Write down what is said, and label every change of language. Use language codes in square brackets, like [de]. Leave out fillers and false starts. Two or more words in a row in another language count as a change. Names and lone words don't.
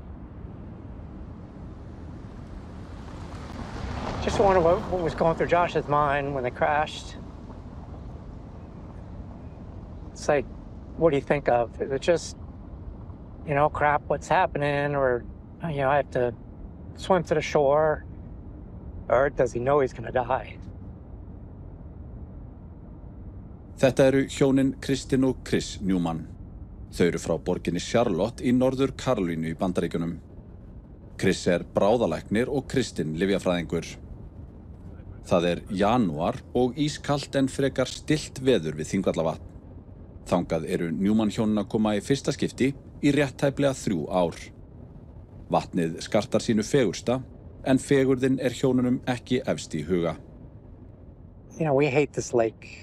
[en] Just wonder what was going through Josh's mind when they crashed. It's like, what do you think of? Is it just, crap, what's happening? Or, I have to swim to the shore? Or does he know he's going to die? [is] Þetta eru hjónin Kristin og Chris Newman. Þau eru frá borginni Charlotte í Norður Karolínu í Bandaríkjunum. Chris bráðalæknir og Kristin lyfjafræðingur. Það janúar og ískalt en frekar stillt veður við Þingvallavatn. Þangað eru Newman hjónin að koma í fyrsta skipti í rétt tæplega 3 ár. Vatnið skartar sínu fegursta, en fegurðin hjónunum ekki efst í huga. [en] We hate this lake.